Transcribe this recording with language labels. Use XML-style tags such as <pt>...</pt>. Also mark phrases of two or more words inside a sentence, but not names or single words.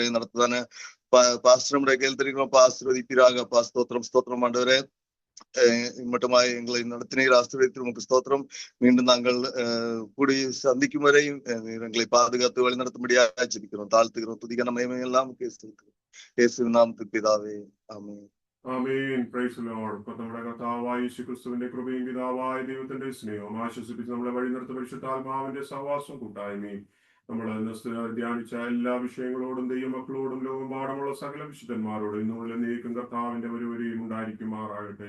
<ta>நடத்துதானே பாஸ்டர் கேள்விக்கிறோம்ப்பா, ஆசீர்வதிப்பீராகப்பா. ஸ்தோத்திரம், ஸ்தோத்திரம் ஆண்டவரே. மட்டுமாய் எங்களை நடத்தினீர், ஆசீர்வதித்து உமக்கு ஸ்தோத்திரம். மீண்டும் நாங்கள் கூடி சந்திக்கும் வரையும் எங்களை பாதுகாத்து வழி நடத்தும்படியாக ஜெபிக்கிறோம், தாழ்த்துக்கிறோம். துதிக்கான மகிமையெல்லாம்</ta> <ml>യേശുവിൻ നാമത്തിൽ പിതാവേ, ആമേൻ.</ml> <en>amen. praise Lord.</en> <ml>നമ്മുടെ കർത്താവായ യേശുക്രിസ്തുവിന്റെ കൃപയും പിതാവായ ദൈവത്തിന്റെ സ്നേഹവും ആശ്വസിപ്പിച്ച് നമ്മളെ വഴി നിർത്തി പരിശുദ്ധാത്മാവിന്റെ സഹവാസം കൂട്ടായ്മയും നമ്മൾ ധ്യാനിച്ച എല്ലാ വിഷയങ്ങളോടും ദൈവമക്കളോടും ലോകമ്പാടുമുള്ള സകല വിശുദ്ധന്മാരോടും ഇന്നുമുള്ള നീക്കും കർത്താവിന്റെ ഒരുവരെയും ഉണ്ടായിരിക്കുമാറാകട്ടെ.</ml>